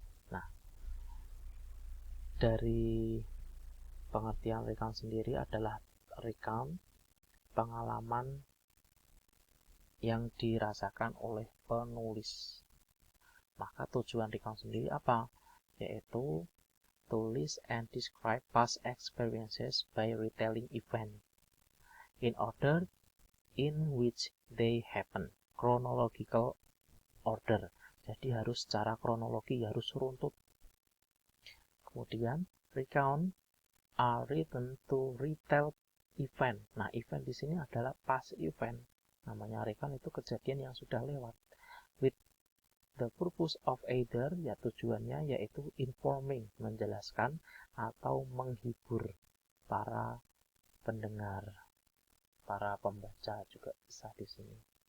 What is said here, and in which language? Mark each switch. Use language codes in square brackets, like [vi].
[id] Nah, dari pengertian recount sendiri adalah recount pengalaman yang dirasakan oleh penulis. Maka tujuan recount sendiri apa? [en] Yaitu to list and describe past experiences by retelling event in order in which they happen, chronological order. [id] Jadi harus secara kronologi, harus runtut. Kemudian [en] recount are written to retell event. [id] Nah, event di sini adalah past event. Namanya recount itu kejadian yang sudah lewat. [en] With the purpose of either, [id] ya tujuannya yaitu informing, menjelaskan atau menghibur para pendengar, para pembaca juga bisa di sini.